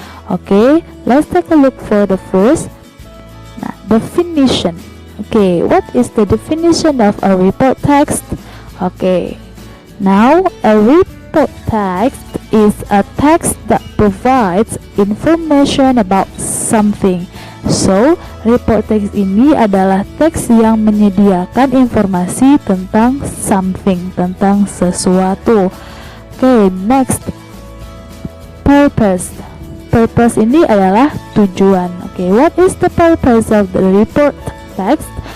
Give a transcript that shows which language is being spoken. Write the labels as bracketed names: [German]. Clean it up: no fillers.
[English] Okay, let's take a look for the first. Nah, definition. Okay, what is the definition of a report text? Okay, now a report text is a text that provides information about something. [Indonesian] So, report text ini adalah teks yang menyediakan informasi tentang something, tentang sesuatu. [English] Okay, next, purpose. Purpose ini adalah tujuan. Okay, what is the purpose of the report text?